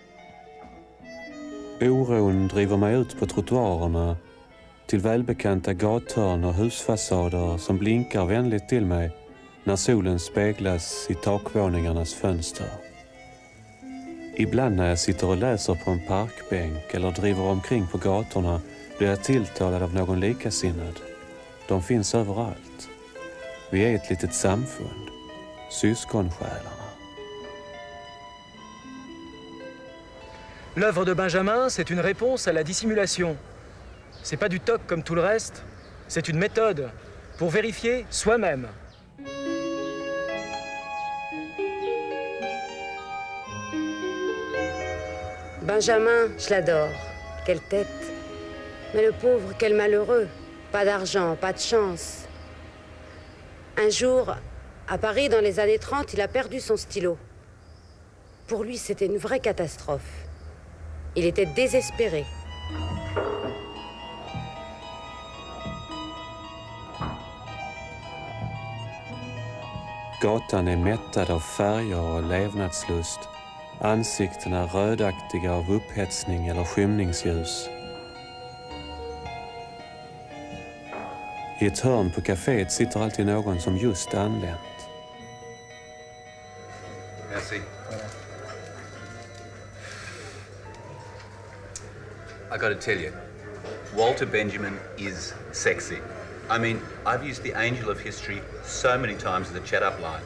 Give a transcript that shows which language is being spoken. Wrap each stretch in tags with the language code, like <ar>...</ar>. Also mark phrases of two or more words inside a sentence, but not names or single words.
<sv>Oron driver mig ut på trottoarerna till välbekanta gathörn och husfasader som blinkar vänligt till mig när solen speglas i takvåningarnas fönster. Ibland när jag sitter och läser på en parkbänk eller driver omkring på gatorna blir jag tilltalad av någon likasinnad. De finns överallt. Vi är ett litet samfund, syskonsjälarna.</sv> <fr>L'œuvre de Benjamin, c'est une réponse à la dissimulation. C'est pas du toc comme tout le reste, c'est une méthode pour vérifier soi-même. Benjamin, je l'adore. Quelle tête. Mais le pauvre, quel malheureux. Pas d'argent, pas de chance. Un jour, à Paris, dans les années 30, il a perdu son stylo. Pour lui, c'était une vraie catastrophe. Il était désespéré.</fr> <sv>Gatan är mättad av färger och levnadslust. Ansiktena rödaktiga av upphetsning eller skymningsljus. I ett hörn på kaféet sitter alltid någon som just anlänt. Merci.</sv> <en>I gotta tell you, Walter Benjamin is sexy. I mean, I've used the angel of history so many times in the chat-up line.</en>